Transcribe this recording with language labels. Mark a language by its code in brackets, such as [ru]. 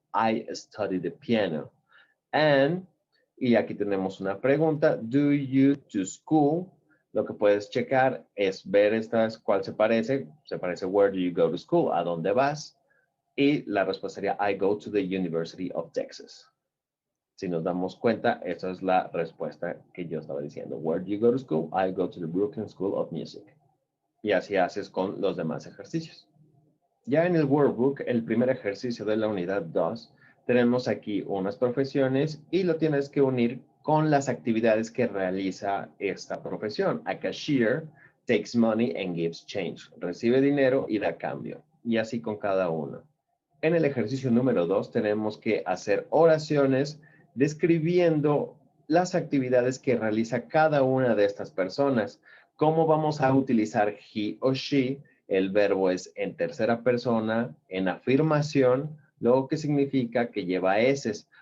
[en] I study the piano. And, [es] y aquí tenemos una pregunta, [en] do you to school? [es] Lo que puedes checar es ver estas, ¿cuál se parece? Se parece [en] where do you go to school? [es] ¿A dónde vas? Y la respuesta sería [en] I go to the University of Texas. [es] Si nos damos cuenta, esa es la respuesta que yo estaba diciendo. [en] Where do you go to school? I go to the Brooklyn School of Music. [es] Y así haces con los demás ejercicios. Ya en el workbook, el primer ejercicio de la unidad 2, tenemos aquí unas profesiones y lo tienes que unir con las actividades que realiza esta profesión. [en] A cashier takes money and gives change. [es] Recibe dinero y da cambio. Y así con cada uno. En el ejercicio número 2 tenemos que hacer oraciones describiendo las actividades que realiza cada una de estas personas. ¿Cómo vamos a utilizar he o she? El verbo es en tercera persona, en afirmación, lo que significa que lleva eses.